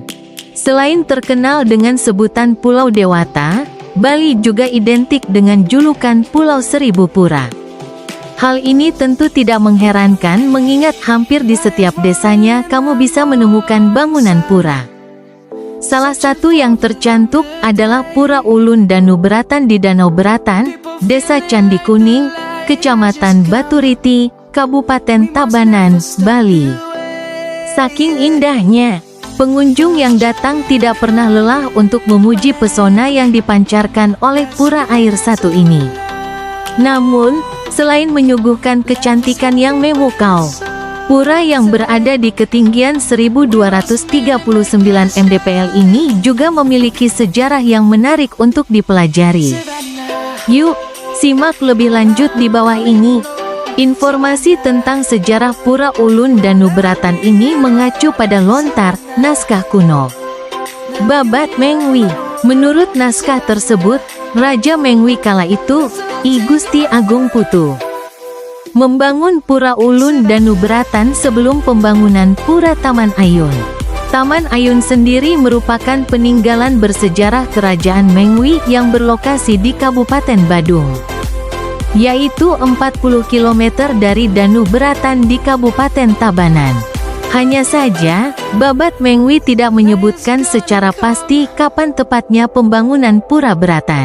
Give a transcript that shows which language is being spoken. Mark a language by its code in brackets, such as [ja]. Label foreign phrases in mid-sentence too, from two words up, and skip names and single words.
[id] Selain terkenal dengan sebutan Pulau Dewata, Bali juga identik dengan julukan Pulau Seribu Pura. Hal ini tentu tidak mengherankan mengingat hampir di setiap desanya kamu bisa menemukan bangunan pura. Salah satu yang tercantum adalah Pura Ulun Danu Beratan di Danau Beratan, Desa Candi Kuning, Kecamatan Baturiti, Kabupaten Tabanan, Bali. Saking indahnya, pengunjung yang datang tidak pernah lelah untuk memuji pesona yang dipancarkan oleh pura air satu ini. Namun, selain menyuguhkan kecantikan yang memukau, pura yang berada di ketinggian 1239 mdpl ini juga memiliki sejarah yang menarik untuk dipelajari. Yuk, simak lebih lanjut di bawah ini. Informasi tentang sejarah Pura Ulun Danu Beratan ini mengacu pada lontar naskah kuno Babat Mengwi. Menurut naskah tersebut, Raja Mengwi kala itu, I Gusti Agung Putu, membangun Pura Ulun Danu Beratan sebelum pembangunan Pura Taman Ayun. Taman Ayun sendiri merupakan peninggalan bersejarah Kerajaan Mengwi yang berlokasi di Kabupaten Badung, yaitu 40 km dari Danu Beratan di Kabupaten Tabanan. Hanya saja, Babat Mengwi tidak menyebutkan secara pasti kapan tepatnya pembangunan Pura Beratan.